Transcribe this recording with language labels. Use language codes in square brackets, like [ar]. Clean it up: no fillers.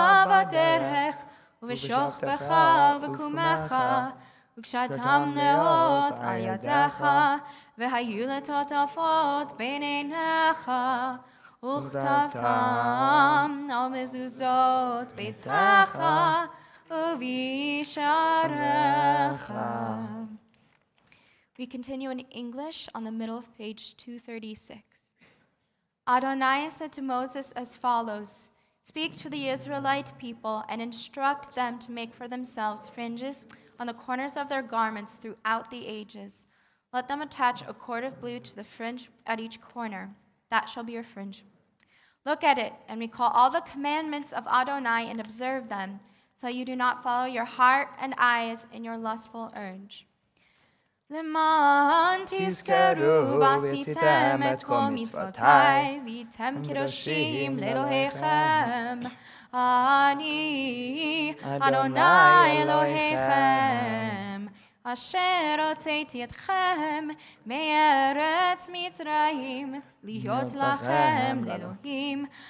[he] בדרך ובשוכבך ובקומך וקשרתם נאות על ידיך והיו לטוטפות בין עיניך וכתבתם על מזוזות ביתך ובשעריך. [en] We continue in English on the middle of page 236. Adonai said to Moses as follows, "Speak to the Israelite people and instruct them to make for themselves fringes on the corners of their garments throughout the ages. Let them attach a cord of blue to the fringe at each corner. That shall be your fringe. Look at it and recall all the commandments of Adonai and observe them, so you do not follow your heart and eyes in your lustful urge. [he] למען תזכרו ועשיתם את כל מצוותיי והייתם קדושים לאלוהיכם. אני אדוני אלוהיכם אשר הוצאתי אתכם מארץ מצרים להיות לכם לאלוהים.